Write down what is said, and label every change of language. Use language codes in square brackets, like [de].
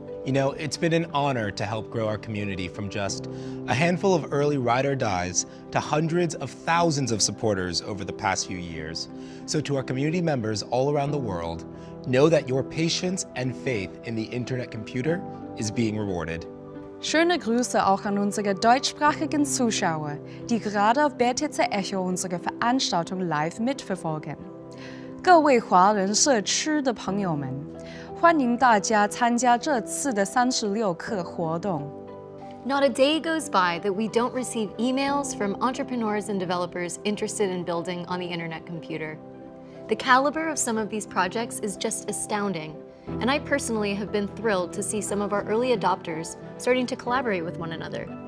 [en] You know, it's been an honor to help grow our community from just a handful of early ride or dies to hundreds of thousands of supporters over the past few years. So to our community members all around the world, know that your patience and faith in the Internet Computer is being rewarded. [de] Schöne Grüße auch an unsere deutschsprachigen Zuschauer, die gerade auf BTC Echo unsere Veranstaltung live mitverfolgen. [zh] 各位华人社区的朋友们，欢迎大家参加这次的36课活动。 [en] Not a day goes by that we don't receive emails from entrepreneurs and developers interested in building on the Internet Computer. The caliber of some of these projects is just astounding, and I personally have been thrilled to see some of our early adopters starting to collaborate with one another.